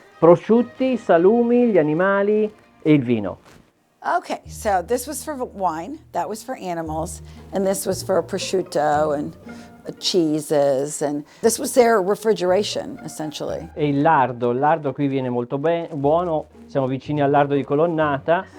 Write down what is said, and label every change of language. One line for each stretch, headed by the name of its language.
Italian: Prosciutti, salumi, gli animali e il vino.
English: Okay, so this was for wine, that was for animals, and this was for prosciutto and cheeses, and this was their refrigeration, essentially.
Italian: E il lardo qui viene molto buono, siamo vicini al lardo di Colonnata.